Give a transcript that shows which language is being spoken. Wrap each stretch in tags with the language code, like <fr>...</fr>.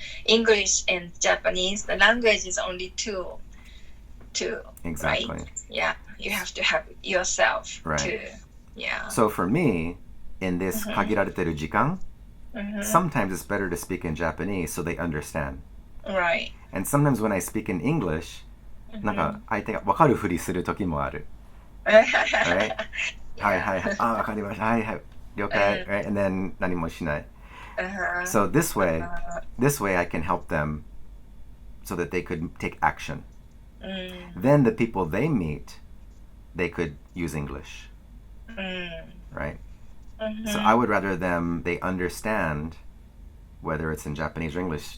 <en>English and Japanese, the language is only two. Exactly. Right? Yeah. You have to have yourself right. to. Yeah. So for me, in this</en> <ja>限られてる時間,</ja> <en>sometimes it's better to speak in Japanese so they understand. Right. And sometimes when I speak in English,</en> <ja>なんか相手が分かるふりする時もある。 Right? はいはいはい。あ、分かりました。はいはい。了解。Right?</ja> <en>And then</en> <ja>何もしない。</ja> <en>So this way I can help them so that they could take action. Then the people they meet, they could use English. Right? So I would rather they understand, whether it's in Japanese or English.</en>